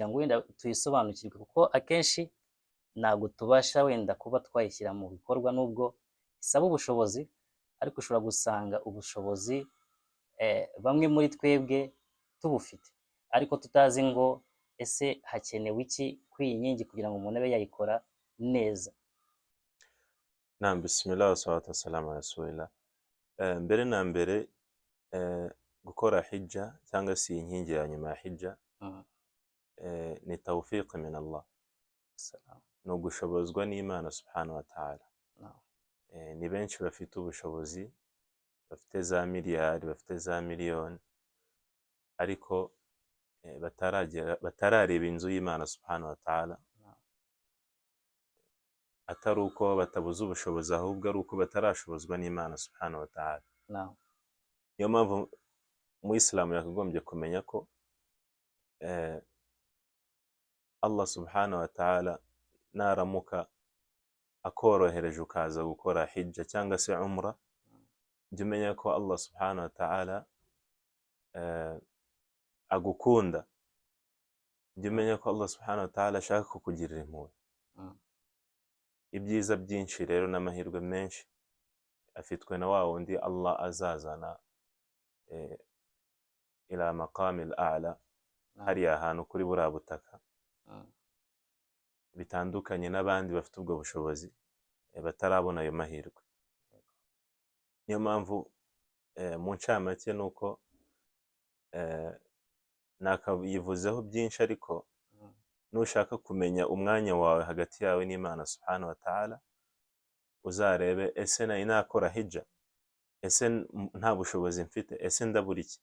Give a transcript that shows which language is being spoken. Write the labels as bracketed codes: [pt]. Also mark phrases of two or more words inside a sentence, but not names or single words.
[rw] ngo wenda tuyisobanukirwe, kuko akenshi ntabwo tubasha wenda kuba twayishyira mu bikorwa, nubwo isaba ubushobozi, ariko ushobora gusanga ubushobozi bamwe muri twebwe tubufite, ariko tutazi ngo ese hakenewe iki kuri iyi nkingi kugira ngo umuntu abe yayikora neza. [ar] نعم، بسم الله والصلاة والسلام على رسول الله. [rw] Mbere na mbere gukora hijja cyangwa se inkingi ya nyuma ya hijja ni [ar] توفيق من الله, [rw] ni ugushobozwa n'Imana [ar] سبحانه وتعالى. [rw] Ni benshi bafite ubushobozi, bafite za miliyari, bafite za miliyoni, ariko batarareba inzu y'Imana [ar] سبحانه وتعالى. [rw] Atari uko batabuze ubushobozi, ahubwo ari uko batarashobozwa n'Imana [ar] سبحانه وتعالى. [rw] Niyo mpamvu mu Islam yakagombye kumenya ko Allah [ar] سبحانه وتعالى [rw] naramuka akorohereje ukaza gukora hijja cyangwa se umra, jya umenya ko Allah [ar] سبحانه وتعالى [rw] agukunda. Jya umenya ko Allah [ar] سبحانه وتعالى [rw] ashaka kukugirira impuhwe. Ibyiza byinshi rero n'amahirwe menshi afitwe na wa wundi Allah azazana [ar] إلى المقام الأعلى, [rw] hariya hantu kuri buriya butaka, bitandukanye n'abandi bafite ubwo bushobozi batarabona ayo mahirwe. Niyo mpamvu mu ncamake ni uko nakayivuzeho byinshi, ariko nushaka kumenya umwanya wawe hagati yawe n'Imana [ar] سبحانه وتعالى, [rw] uzarebe ese nari nakora hijja, ese nta bushobozi mfite, ese ndabura iki?